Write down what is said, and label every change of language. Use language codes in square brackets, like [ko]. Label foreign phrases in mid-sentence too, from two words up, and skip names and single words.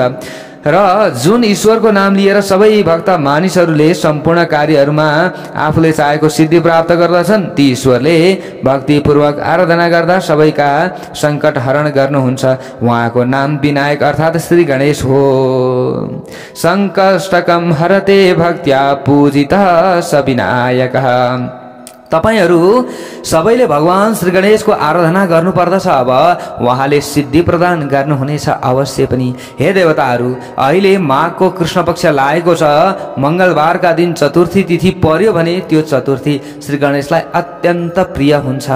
[ne] र जुन ईश्वरको नाम लिएर सबै भक्त मानिसहरूले सम्पूर्ण कार्यहरूमा आफूले चाहेको सिद्धि प्राप्त गर्दछन्, ती ईश्वरले भक्तिपूर्वक आराधना गर्दा सबैका सङ्कट हरण गर्नुहुन्छ। उहाँको नाम विनायक अर्थात् श्री गणेश हो। [sa] सङ्कष्टकं हरते भक्त्या पूजितः स विनायकः। [ne] तपाईहरू सबैले भगवान श्री गणेशको आराधना गर्नुपर्दछ। अब उहाँले सिद्धि प्रदान गर्नुहुनेछ अवश्य पनि। हे देवताहरू, अहिले माघको कृष्ण पक्ष लागेको छ। मङ्गलबारका दिन चतुर्थी तिथि पर्यो भने त्यो चतुर्थी श्री गणेशलाई अत्यन्त प्रिय हुन्छ।